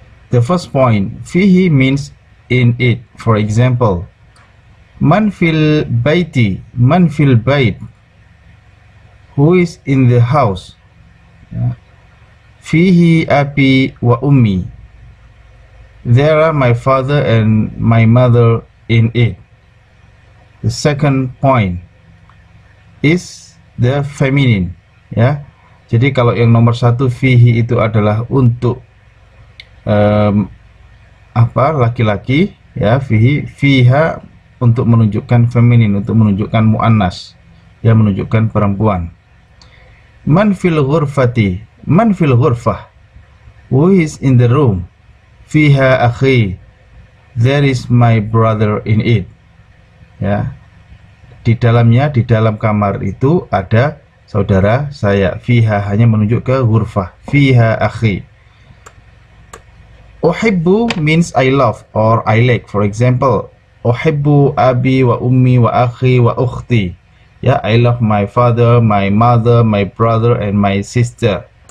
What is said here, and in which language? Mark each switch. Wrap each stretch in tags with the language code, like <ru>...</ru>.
<en>The first point, fihi means in it. For example,</en> <ar>man fil baiti, man fil bait,</ar> <en>who is in the house.</en> <ar>Fihi abi wa ummi,</ar> <en>there are my father and my mother in it. The second point is the feminine.</en> <id>Ya, jadi kalau yang nomor 1 fihi itu adalah untuk laki-laki, ya, fihi, fiha untuk menunjukkan feminin, untuk menunjukkan muannas, ya, menunjukkan perempuan.</id> <ar>Man fil ghurfati, man fil ghurfah,</ar> <en>who is in the room.</en> <ar>Fiha akhi,</ar> <en>there is my brother in it.</en> <id>Ya, di dalamnya, di dalam kamar itu ada saudara saya. Fiha hanya menunjuk ke ghurfah.</id> <ar>Fiha akhi.</ar> <en>Uhibbu means I love or I like. For example,</en> <ar>Uhibbu abi wa ummi wa akhi wa ukhti.</ar> <en>Ya, I love my father, my mother, my brother, and my sister.</en>